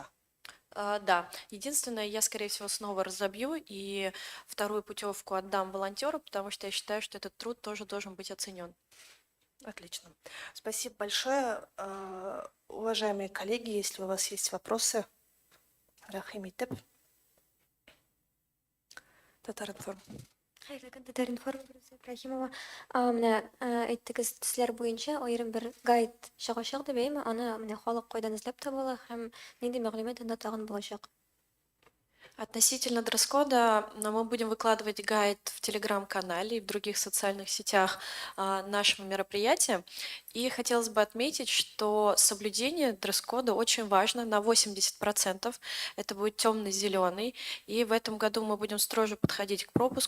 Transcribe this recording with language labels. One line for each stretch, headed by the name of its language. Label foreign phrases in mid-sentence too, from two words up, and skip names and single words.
Russian: Да, единственное, я, скорее всего, снова разобью и вторую путевку отдам волонтеру, потому что я считаю, что этот труд тоже должен быть оценен. Отлично. Спасибо большое. Уважаемые коллеги, если у вас есть вопросы, Рахимитеп, Татаринформ.
Tatar: Хайрлы кандидат информ Ибрахимова. Менә әйттегез, төсләр буенча аерым бер гайд чыгачак дип әйме, аны менә халык кайдан эзләп табыла һәм нинди мәгълүмат анда тагын булачак.
Russian: Относительно дресс-кода, мы будем выкладывать гайд в телеграм-канале и в других социальных сетях нашего мероприятия. И хотелось бы отметить, что соблюдение дресс-кода очень важно на 80%. Это будет темно-зеленый. И в этом году мы будем строже подходить к пропуску.